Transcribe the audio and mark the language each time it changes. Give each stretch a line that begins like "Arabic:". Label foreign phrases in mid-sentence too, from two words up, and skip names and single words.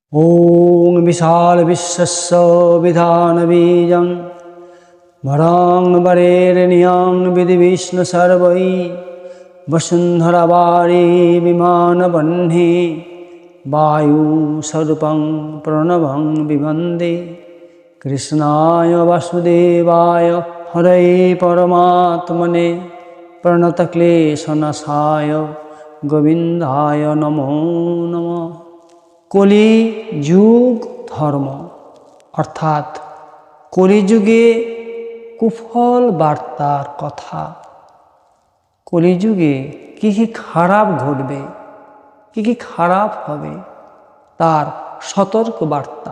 Sanskrit: ॐ विशाल विश्वस्य विधानबीजं वरां वरेण्यं विधिविष्णु सर्वै वसुन्धरावारी विमानवह्नि वायुस्वरूपं प्रणवं विवन्दे कृष्णाय वासुदेवाय हरये परमात्मने प्रणतक्लेशनाशाय गोविन्दाय नमो नमः।
Bangla: কলি যুগ ধর্ম অর্থাৎ কলিযুগে কুফল বার্তার কথা। কলিযুগে কি কি খারাপ ঘটবে, কি কি খারাপ হবে তার সতর্ক বার্তা।